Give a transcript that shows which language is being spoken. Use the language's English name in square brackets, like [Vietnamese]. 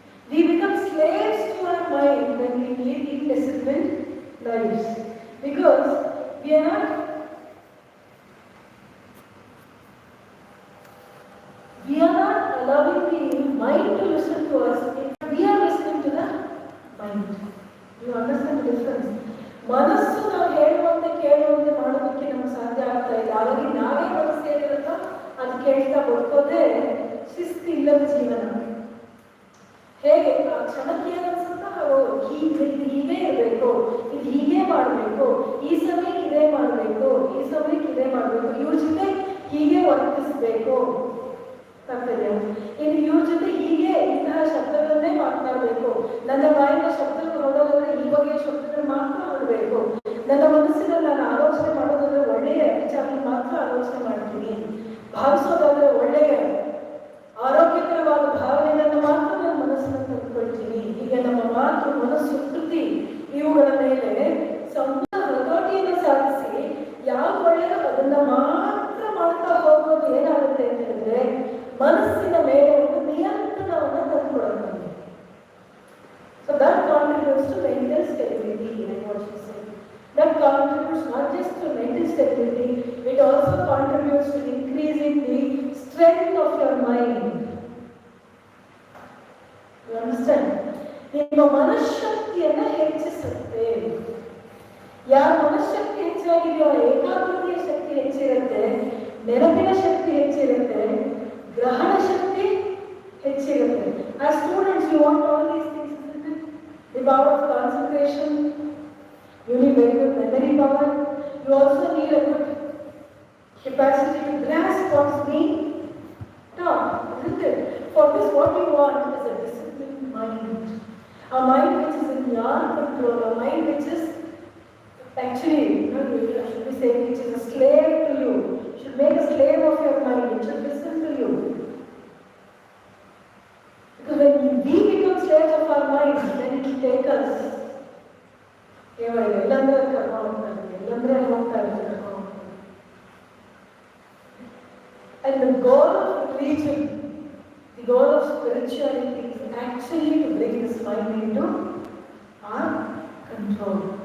[English] We become slaves to our mind when we lead indisciplined lives, because we are not allowing the mind to listen to us. We are listening to the mind. You understand the difference? [Kannada] ಮನಸ್ಸು ನಾವು ಹೇಳುವಂತೆ ಕೇಳುವಂತೆ ಮಾಡೋದಕ್ಕೆ ನಮ್ಗೆ ಸಾಧ್ಯ ಆಗ್ತಾ ಇಲ್ಲ. ಹಾಗಾಗಿ ನಾವೇ ಮನಸ್ಸು ಹೇಳಿರುತ್ತೋ ಅದು ಕೇಳ್ತಾ ಬದುಕೋದೇ ಶಿಸ್ತಿಲ್ಲದ ಜೀವನ. ಹೇಗೆ ಆ ಕ್ಷಣಕ್ಕೆ ಏನನ್ಸುತ್ತೋ ಹೀಗೆ ಇರಬೇಕು, ಇದು ಹೀಗೆ ಮಾಡಬೇಕು, ಈ ಸಮಯಕ್ಕೆ ಇದೇ ಮಾಡಬೇಕು, ಈ ಸಮಯಕ್ಕೆ ಇದೇ ಮಾಡಬೇಕು, ಇವ್ರ ಜೊತೆ ಹೀಗೆ ವರ್ತಿಸ್ಬೇಕು ಆಗ್ತದೆ. ಇನ್ನು ಇವ್ರ ಜೊತೆ ಹೀಗೆ ಇಂತಹ ಶಬ್ದಗಳನ್ನೇ ಮಾತನಾಡಬೇಕು, ನನ್ನ ಬಾಯಿಂದ ಶಬ್ದಗಳು ಹೊರಡೋದಾದ್ರೆ ಈ ಬಗೆಯ ಶಬ್ದಗಳು ಮಾತ್ರ ಹೊರಡಬೇಕು, ನನ್ನ ಮನಸ್ಸಿನಲ್ಲಿ ನಾನು ಆಲೋಚನೆ ಮಾಡೋದಾದ್ರೆ ಒಳ್ಳೆಯ ವಿಚಾರ ಮಾತ್ರ ಆಲೋಚನೆ ಮಾಡ್ತೀನಿ, ಭಾವಿಸೋದಾದ್ರೆ ಒಳ್ಳೆಯ ಆರೋಗ್ಯಕರವಾದ ಭಾವನೆಗಳನ್ನು ಮಾತ್ರ ನನ್ನ ಮನಸ್ಸನ್ನು ತಂದುಕೊಳ್ತೀನಿ. ಈಗ ನಮ್ಮ ಮಾತು, ಮನಸ್ಸು, ಕೃತಿ ಇವುಗಳ ಮೇಲೆ ಸಂಪೂರ್ಣ ಹತೋಟಿಯನ್ನು ಸಾಧಿಸಿ ಯಾವ್ದು ಒಳ್ಳೆಯದು ಅದನ್ನ ಮಾತ್ರ ಮಾಡ್ತಾ ಹೋಗೋದು ಏನಾಗುತ್ತೆ ಅಂತ ಹೇಳಿದ್ರೆ ಮನಸ್ಸಿನ ಮೇಲೆ ಒಂದು ನಿಯಂತ್ರಣವನ್ನು ತಂದುಕೊಡೋದು. [English] So that contributes to mental stability, like what she said. That contributes not just to mental stability, it also contributes to increasing the strength of your mind. You understand? [Kannada] ನಿಮ್ಮ ಮನಃಶಕ್ತಿಯನ್ನು ಹೆಚ್ಚಿಸುತ್ತೆ. ಯಾರ ಮನಃಶಕ್ತಿ ಹೆಚ್ಚಾಗಿದೆಯೋ ಏಕಾಗ್ರತೆಯ ಶಕ್ತಿ ಹೆಚ್ಚಿರುತ್ತೆ, ನೆನಪಿನ ಶಕ್ತಿ ಹೆಚ್ಚಿರುತ್ತೆ, ಗ್ರಹಣ ಶಕ್ತಿ ಹೆಚ್ಚಿರುತ್ತೆ. [English] As students, you want all these things, isn't it? The power of concentration, you need very good memory power, you also need a good capacity to grasp what's being taught, isn't it? For this, what you want is a disciplined mind. A mind which is in your control, a mind which is actually, should we say, which is a slave to you. You should make a slave of your mind, it should listen to you. Because when we become slaves of our mind, then it will take us. [Kannada] ಎಲ್ಲಂದ್ರೆ ಕರ್ಕೊಂಡು ಹೋಗ್ತಾರೆ, ಎಲ್ಲಂದ್ರೆ ಹೋಗ್ತಾ ಇರ್ತಾರೆ. [English] And the goal of religion, the goal of spirituality is actually to bring this mind into our control.